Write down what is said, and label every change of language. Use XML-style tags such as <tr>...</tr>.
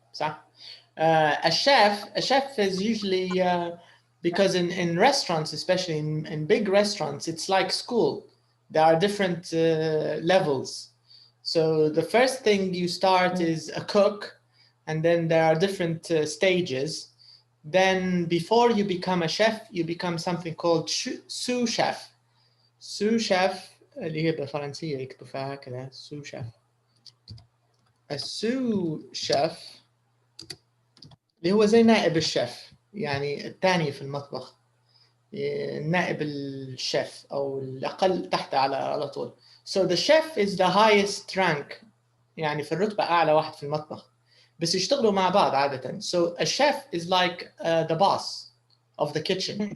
<en>So, a chef is usually because in restaurants, especially in big restaurants, it's like school. There are different levels. So the first thing you start is a cook, and then there are different stages. Then before you become a chef, you become something called sous chef.</en> <ar>Sous chef اللي هي بالفرنسية يكتبوا فيها كذا sous chef. A sous chef اللي هو زي نائب الشيف، يعني الثاني في المطبخ، نائب الشيف أو الأقل تحت على طول.</ar> <en>So the chef is the highest rank،</en> <ar>يعني في الرتبة أعلى واحد في المطبخ، بس يشتغلوا مع بعض عادة.</ar> <en>So a chef is like the boss of the kitchen.</en>